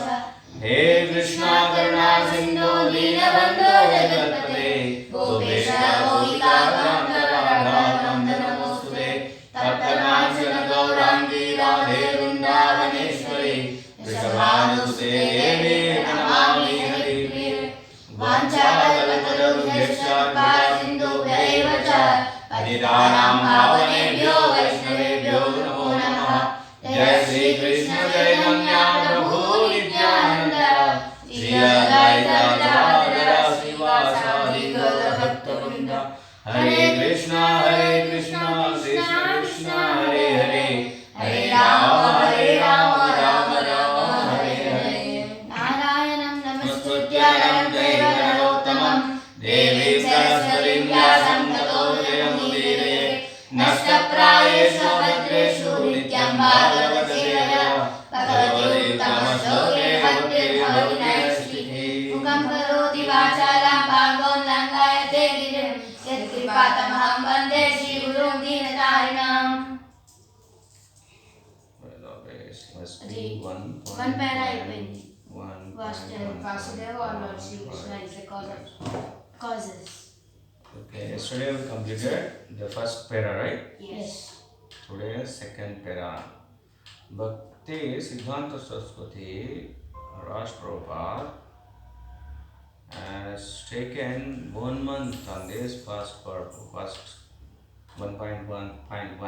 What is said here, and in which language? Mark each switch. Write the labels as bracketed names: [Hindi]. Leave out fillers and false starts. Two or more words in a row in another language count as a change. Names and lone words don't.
[Sanskrit] హే కృష్ణ కరుణా సింధు దీనబంధో జగత్పతే గోపేశ గోపికా కాంత రాధా కాంత నమోస్తుతే. తప్తకాంచన గౌరాంగీ రాధే వృందావనేశ్వరి వృషభానుసుతే దేవి ప్రణమామి హరిప్రియ. వాంఛాకల్పతరుభ్యశ్చ కృపా సింధుభ్యైవ చ పతితానాం పావనేభ్యో వైష్ణవేభ్యో నమో నమః. జయ శ్రీ కృష్ణ చైతన్య ప్రభు నిత్యానంద శ్రీ అద్వైత గదాధర శ్రీవాసాది గౌర భక్తవృంద. హరే కృష్ణ కృష్ణ కృష్ణ హరే హరే హరే రామ రామ రామ హరే హరే. నారాయణం నమస్కృత్య నమస్కృత్య జయ నరోత్తమం దేవీం సరస్వतीं వ్యాసం తతో జయముదీరయే. నష్టప్రాయేషు భద్రేషు నిత్యం భాగవత సేవయా భగవతి ఉత్తమ శ్లోకే భక్తిర్భవతి నైష్ఠికీ. ముఖం కరోతి వాచాలాం పాంగోం లంఘయతే గిరిం యత్కృపాతమహం వందే శ్రీగురుం దీనతారిణాం. [English] One para అయిపోయింది. Vasudeva or Lord Shri Krishna is the cause of causes. Okay, yesterday we completed the first para, right? Yes. Today second para. Bhakti Siddhanta Saraswati Raj Prabhupada has taken 1 month on this first 1.1.1.